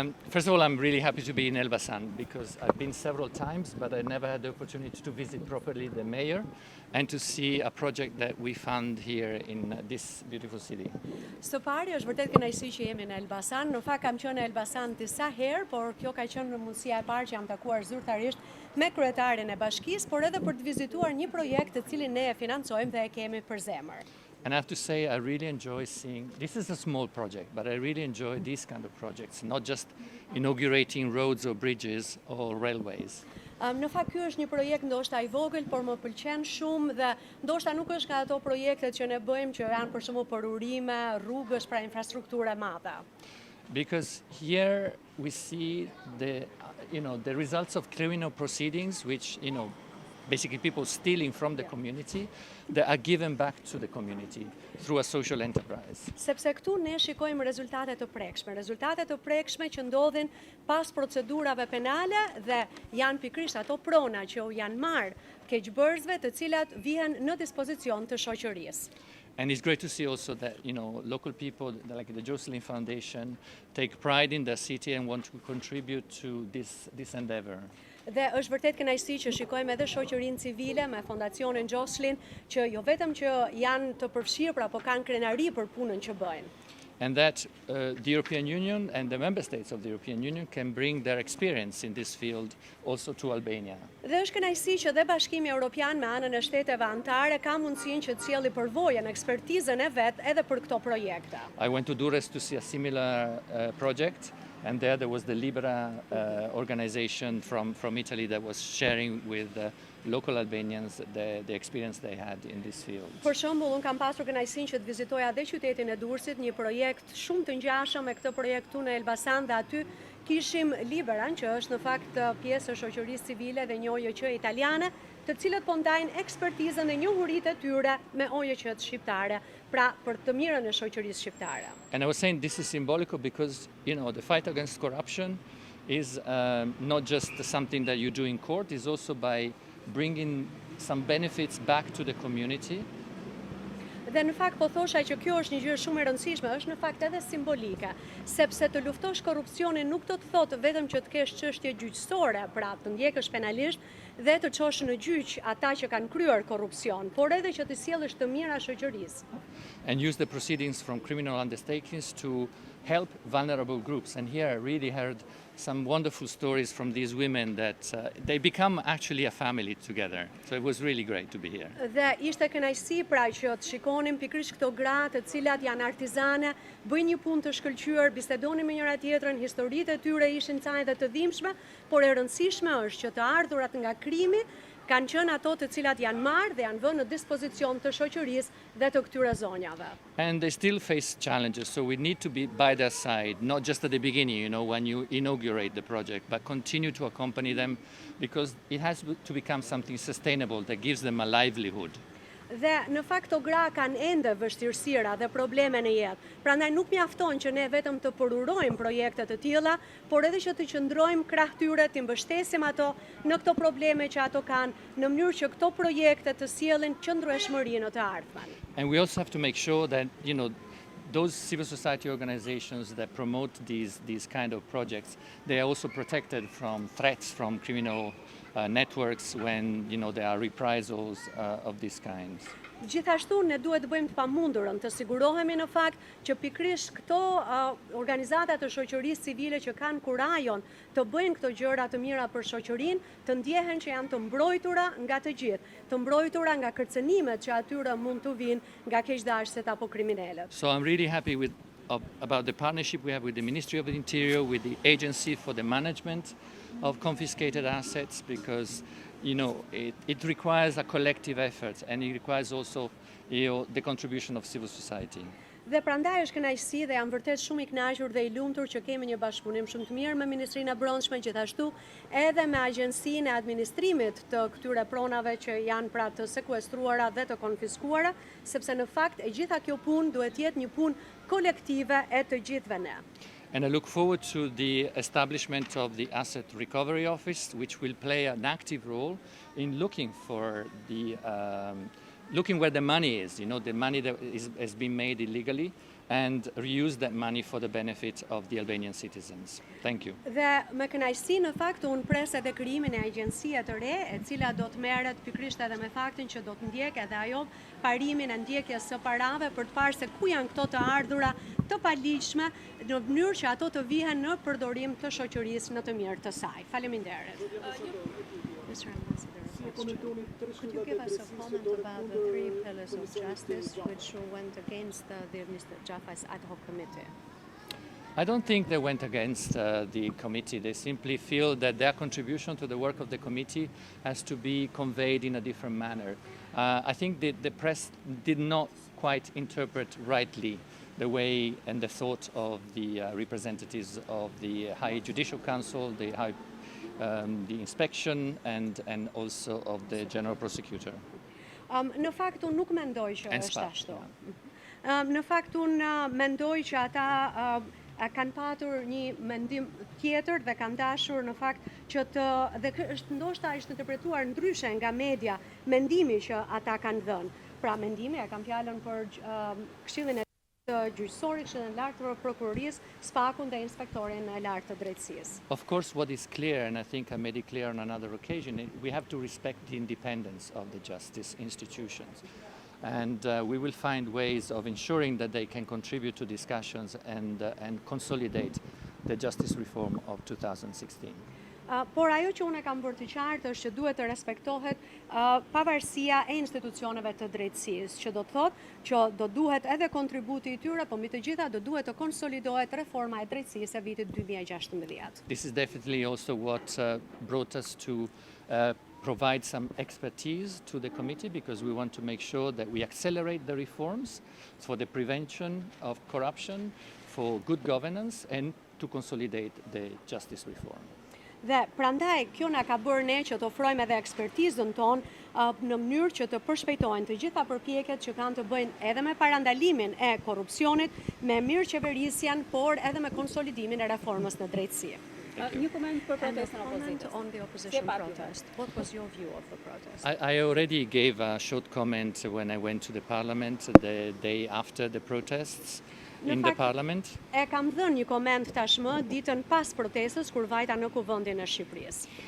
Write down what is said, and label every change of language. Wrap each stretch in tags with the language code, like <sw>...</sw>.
<en>First of all, I'm really happy to be in Elbasan because I've been several times, but I never had the opportunity to visit properly the mayor and to see a project that we found here in this beautiful city.</en> <sq>Së pari është vërtet kënaqësi që jemi në Elbasan. Në fakt kam qenë në Elbasan disa herë, por kjo ka qenë mundësia e parë që jam takuar zyrtarisht me kryetarin e bashkisë, por edhe për të vizituar një projekt të cilin ne e financojmë dhe e kemi për zemër.</sq> <en>And I have to say, I really enjoy seeing, this is a small project, but I really enjoy these kind of projects, not just inaugurating roads or bridges or railways.</en> <sq>Në fakt ky është një projekt ndoshta i vogël, por më pëlqen shumë dhe ndoshta nuk është nga ato projektet që ne bëjmë që janë për shembull për urime, rrugësh, pra infrastrukturë e madhe.</sq> <en>Because here we see the results of criminal proceedings, which, basically people stealing from the community, that are given back to the community through a social enterprise.</en> <sq>Sepse këtu ne shikojmë rezultate të prekshme që ndodhin pas procedurave penale dhe janë pikërisht ato prona që u janë marrë keqbërësve të cilat vihen në dispozicion të shoqërisë.</sq> <en>And it's great to see also that, local people like the Jocelyn Foundation take pride in their city and want to contribute to this endeavor.</en> <sq>Dhe është vërtet kënaqësi që shikojmë edhe shoqërinë civile me fondacionin Jocelyn që jo vetëm që janë të përfshirë, po kanë krenari për punën që bëjnë.</sq> <en>And that the European Union and the member states of the European Union can bring their experience in this field also to Albania.</en> <sq>Dhe është kënaqësi që dhe Bashkimi Evropian me anën e shteteve anëtare ka mundësinë që të sjellë përvojën, ekspertizën e vet edhe për këto projekte.</sq> <en>I went to Durrës to see a similar project. And there was the Libera organization from Italy that was sharing with local Albanians the experience they had in this field.</en> <sq>Për shembull, unë kam pasur kënaqësinë që të vizitoja dhe qytetin e Durrësit, një projekt shumë të ngjashëm me këtë projekt këtu në Elbasan dhe aty kishim Liberan, që është në fakt pjesë e shoqërisë civile dhe një ONG italiane, të cilët po ndajnë ekspertizën e njohuritë e tyre me ONG-t shqiptare, pra për të mirën e shoqërisë shqiptare.</sq> <en>And I was saying this is symbolic because, the fight against corruption is not just something that you do in court, it's also by bringing some benefits back to the community.</en> <sq>Dhe në fakt po thosha që kjo është një gjë shumë e rëndësishme, është në fakt edhe simbolike, sepse të luftosh korrupsionin nuk do të thotë vetëm që të kesh çështje gjyqësore, pra të ndjekësh penalisht dhe të çosh në gjyq ata që kanë kryer korrupsion, por edhe që të sjellësh të mira shoqërisë.</sq> <en>And use the proceedings from criminal undertakings to help vulnerable groups. And here I really heard some wonderful stories from these women that they become actually a family together. So it was really great to be here.</en> <sq>Dhe ishte kënaqësi pra që të shikonim pikërisht këto gra të cilat janë artizane, bëjnë një punë të shkëlqyer, bisedonin me njëra tjetrën, historitë e tyre ishin ca edhe të dhimbshme, por e rëndësishme është që të ardhurat nga krimi kanë qenë ato të cilat janë marrë dhe janë vënë në dispozicion të shoqërisë dhe të këtyre zonjave.</sq> <en>And they still face challenges, so we need to be by their side, not just at the beginning, when you inaugurate the project, but continue to accompany them because it has to become something sustainable that gives them a livelihood.</en> <sq>Dhe në fakt këto gra kanë ende vështirësira dhe probleme në jetë. Prandaj nuk mjafton që ne vetëm të përurojmë projekte të tilla, por edhe që të qëndrojmë krah tyre, të mbështesim ato në këto probleme që ato kanë, në mënyrë që këto projekte të sjellin qëndrueshmëri në të ardhmen.</sq> <en>And we also have to make sure that, those civil society organizations that promote these kind of projects, they are also protected from threats from criminal networks when there are reprisals of this kind.</en> <sq>Gjithashtu ne duhet të bëjmë të pamundurën të sigurohemi në fakt që pikërisht këto organizata të shoqërisë civile që kanë kurajon të bëjnë këto gjëra të mira për shoqërinë, të ndjehen që janë të mbrojtura nga të gjithë, të mbrojtura nga kërcënimet që atyre mund të vinë nga keqdashësit apo kriminalët.</sq> <en>So I'm really happy about the partnership we have with the Ministry of the Interior, with the Agency for the Management of Confiscated Assets, because it requires a collective effort and it requires also the contribution of civil society.</en> <sq>Dhe prandaj është kënaqësi dhe jam vërtet shumë i kënaqur dhe i lumtur që kemi një bashkëpunim shumë të mirë me Ministrinë e Brendshme, gjithashtu edhe me Agjencinë e Administrimit të këtyre pronave që janë pra të sekuestruara dhe të konfiskuara, sepse në fakt e gjitha kjo punë duhet jetë një punë kolektive e të gjithëve ne.</sq> <en>And I look forward to the establishment of the Asset Recovery Office, which will play an active role in looking for the looking where the money is, the money that has been made illegally, and reuse that money for the benefit of the Albanian citizens. Thank you.</en> <sq>Dhe me kënaqësi në fakt unë pres edhe krijimin e agjencie të re, e cila do të merret pikërisht edhe me faktin që do të ndjek edhe ajo parimin e ndjekjes së parave për të parë se ku janë këto të ardhura të paligjshme në mënyrë që ato të vihen në përdorim të shoqërisë në të mirë të saj. Faleminderit. Mr.</sq> <en>Ambassador, could you give us a comment about the 3 pillars of justice which went against the Mr. Xhafaj's ad hoc committee? I don't think they went against the committee. They simply feel that their contribution to the work of the committee has to be conveyed in a different manner. I think the press did not quite interpret rightly the way and the thought of the representatives of the High Judicial Council, the inspection, and also of the General Prosecutor.</en> <sq>Në fakt unë nuk mendoj që është ashtu. Në fakt unë mendoj që ata kanë patur një mendim tjetër dhe kanë dashur në fakt që ndoshta është interpretuar ndryshe nga media mendimi që ata kanë dhënë. Pra mendimi, e kam fjalën për Këshillin e gjyqësorit, Këshillin e lartë të prokurorisë, SPAK-un dhe inspektorin e lartë të drejtësisë.</sq> <en>Of course, what is clear, and I think I made it clear on another occasion, we have to respect the independence of the justice institutions. And we will find ways of ensuring that they can contribute to discussions and consolidate the justice reform of 2016.</en> <sq>Por ajo që unë e kam bërë të qartë është që duhet të respektohet pavarësia e institucioneve të drejtësisë, që do të thotë që do duhet edhe kontributi i tyre, po mbi të gjitha do duhet të konsolidohet reforma e drejtësisë e vitit 2016.</sq> <en>This is definitely also what brought us to provide some expertise to the committee, because we want to make sure that we accelerate the reforms for the prevention of corruption, for good governance, and to consolidate the justice reform.</en> <sq>Dhe prandaj kjo na ka bërë ne që të ofrojmë edhe ekspertizën tonë në mënyrë që të përshpejtojnë të gjitha përpjekjet që kanë të bëjnë edhe me parandalimin e korrupsionit, me mirëqeverisjen, por edhe me konsolidimin e reformës në drejtësi. Një koment për protestën opozitë.</sq> <en>On the opposition protest. What was your view of the protest? I already gave a short comment when I went to the parliament the day after the protests. In the parliament.</en> <sq>E kam dhënë një koment tashmë ditën pas protestës kur vajta në Kuvendin e Shqipërisë.</sq>